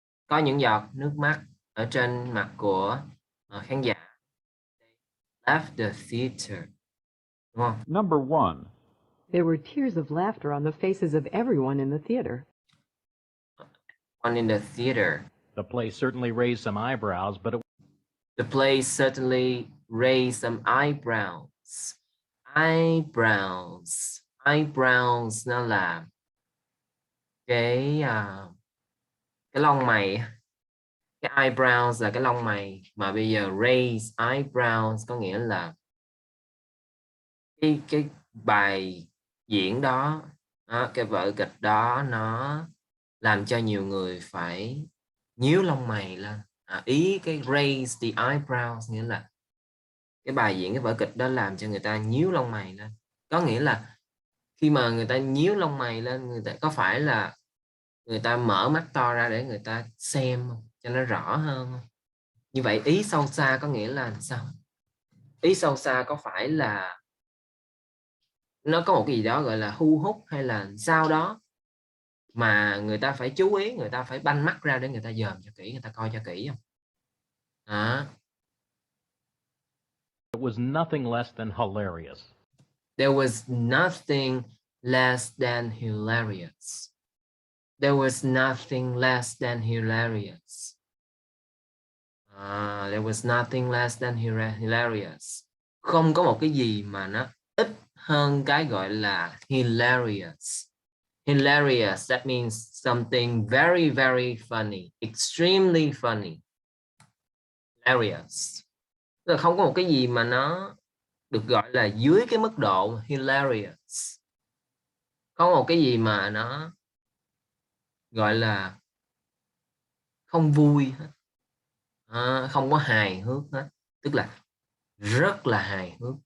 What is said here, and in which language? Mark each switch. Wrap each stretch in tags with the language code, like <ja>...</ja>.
<vi>Có những giọt nước mắt ở trên mặt của khán giả.</vi> <en>Left the theater.</en> <vi>Đúng không?</vi> <en>Number 1. There were tears of laughter on the faces of everyone in the theater. One in the theater. The play certainly raised some eyebrows, but The play certainly raised some eyebrows. Eyebrows.</en> <vi>Eyebrows nó là cái lông mày. Cái eyebrows là cái lông mày, mà bây giờ raise eyebrows có nghĩa là cái bài diễn đó, cái vở kịch đó nó làm cho nhiều người phải nhíu lông mày lên. Ý cái raise the eyebrows nghĩa là cái bài diễn, cái vở kịch đó làm cho người ta nhíu lông mày lên. Có nghĩa là khi mà người ta nhíu lông mày lên, người ta có phải là người ta mở mắt to ra để người ta xem không? Cho nó rõ hơn không? Như vậy ý sâu xa có nghĩa là sao? Ý sâu xa có phải là nó có một cái gì đó gọi là thu hút hay là sao đó mà người ta phải chú ý, người ta phải banh mắt ra để người ta dòm cho kỹ, người ta coi cho kỹ không?</vi> <en>it was nothing less than hilarious. There was nothing less than hilarious. There was nothing less than hilarious. There was nothing less than hilarious.</en> <vi>Không có một cái gì mà nó ít hơn cái gọi là hilarious.</vi> <en>Hilarious, that means something very, very funny, extremely funny. Hilarious.</en> <vi>Tức là không có một cái gì mà nó được gọi là dưới cái mức độ hilarious. Không có một cái gì mà nó gọi là không vui hết. Không có hài hước hết. Tức là rất là hài hước.</vi>